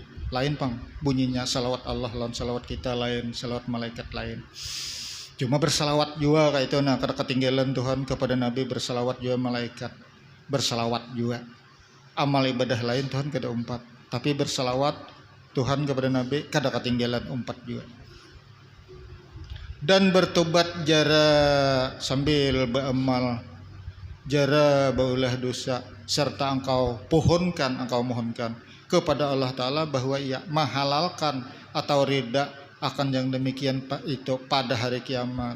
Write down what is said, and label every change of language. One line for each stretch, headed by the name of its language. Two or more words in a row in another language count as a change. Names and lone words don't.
Banjar: Lain pang bunyinya salawat Allah lawan salawat kita lain, salawat malaikat lain. Cuma bersalawat juga kayak itu, nah kada ketinggalan Tuhan kepada Nabi, bersalawat juga malaikat bersalawat juga. Amal ibadah lain Tuhan kada 4, tapi bersalawat Tuhan kepada Nabi kada ketinggalan 4 juga.
Indonesian: Dan bertobat jara sambil beramal,
Banjar: jara baulah dosa,
Indonesian: serta engkau mohonkan kepada Allah Ta'ala bahwa ia menghalalkan atau rida akan yang demikian itu pada hari kiamat.